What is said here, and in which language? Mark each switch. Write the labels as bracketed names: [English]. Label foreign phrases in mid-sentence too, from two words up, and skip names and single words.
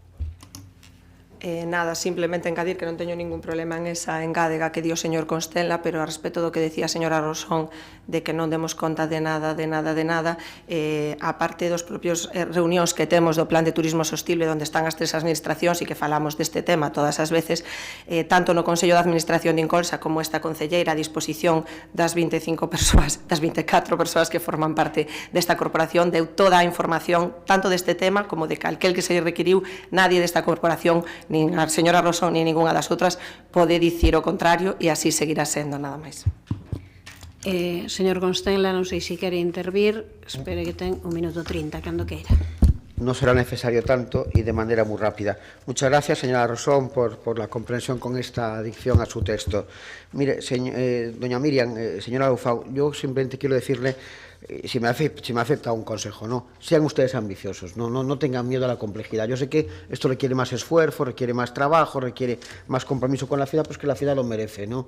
[Galician] Nada, simplemente engadir que non teño ningún problema en esa engádega que dio o señor Constenla, pero a respecto do que decía a señora Rosón de que non demos conta de nada, a parte dos propios reunións que temos do Plan de Turismo Sostible, onde están as 3 administracións e que falamos deste tema todas as veces, tanto no Consello de Administración de Incolsa como esta concelleira a disposición das 24 persoas que forman parte desta corporación, deu toda a información tanto deste tema como de calquel que se requiriu. Nadie desta corporación, nin a señora Rosón, nin ninguna das outras, pode dicir o contrario e así seguirá sendo, nada máis. Señor Constenla, non sei se quere intervir, espere que ten 1 minuto 30, cando queira. [Spanish] No será necesario tanto y de manera muy rápida. Muchas gracias, señora Rosón, por la comprensión con esta adicción a su texto. Mire, doña Miriam, señora Louzao, yo simplemente quiero decirle, si me acepta un consejo, ¿no? Sean ustedes ambiciosos, no tengan miedo a la complejidad. Yo sé que esto requiere más esfuerzo, requiere más trabajo, requiere más compromiso con la ciudad, pues que la ciudad lo merece, ¿no?